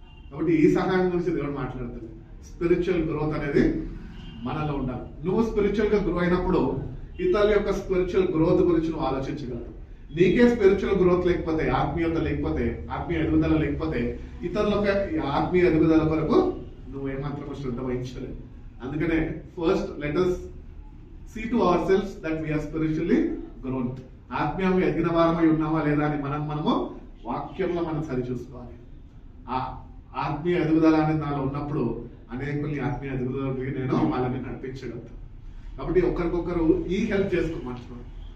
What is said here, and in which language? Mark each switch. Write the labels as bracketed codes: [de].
[te] కాబట్టి ఈ సహాయం గురించి దేవుడు మాట్లాడుతుంది. స్పిరిచువల్ గ్రోత్ అనేది మనలో ఉండాలి. నువ్వు స్పిరిచువల్ గా గ్రో అయినప్పుడు ఇతరుల యొక్క స్పిరిచువల్ గ్రోత్ గురించి నువ్వు ఆలోచించగలవు. నీకే స్పిరిచువల్ గ్రోత్ లేకపోతే, ఆత్మీయత లేకపోతే, ఆత్మీయ ఎదుగుదల లేకపోతే ఇతరుల ఆత్మీయ ఎదుగుదల కొరకు నువ్వు ఏమాత్రం శ్రద్ధ వహించలేదు. అందుకనే [en] First let us see to ourselves that we are spiritually grown. [te] ఆత్మీయంగా ఎదిగిన వారమై ఉన్నామా లేదా అని మనము వాక్యంలో మనం సరి చూసుకోవాలి. ఆ ఆత్మీయ ఎదుగుదల అనేది నాలో ఉన్నప్పుడు అనేకుల్ని ఆత్మీయ ఎదుగుదలకి నేను వాళ్ళని నడిపించగలుగుతాను. కాబట్టి ఒకరికొకరు ఈ హెల్ప్ చేసుకోమంటున్నాను.